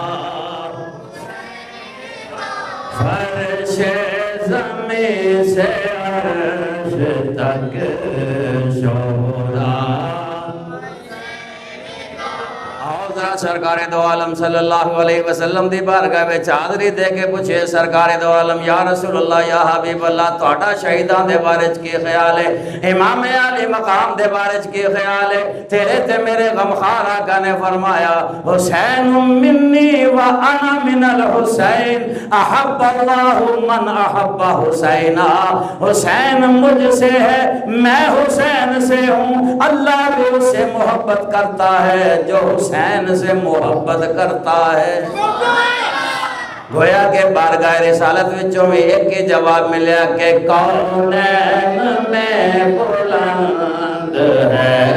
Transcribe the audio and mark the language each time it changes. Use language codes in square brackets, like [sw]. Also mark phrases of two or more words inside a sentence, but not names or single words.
[ur] فرش زمین سے عرش تک شورا۔ [pa] سرکار دو عالم [ar] صلی اللہ علیہ وسلم [pa] دی بارگاہ وچ حاضری دے کے پوچھے سرکار دو عالم [ar] یا رسول اللہ یا حبیب اللہ [pa] تہاڈا شہیداں دے بارے وچ کی خیال ہے، امام علی مقام دے بارے وچ کی خیال ہے؟ تیرے تے میرے غمخوار آقا نے فرمایا [ar] حسین منی و انا من الحسین احب اللہ من احب حسینا، [ur] حسین مجھ سے ہے میں حسین سے ہوں، اللہ بھی اس سے محبت کرتا ہے جو حسین سے محبت کرتا ہے۔ [pa] گویا کہ بارگاہ رسالت وچوں میں ایک ہی جواب ملیا کہ کونین میں بلند ہے۔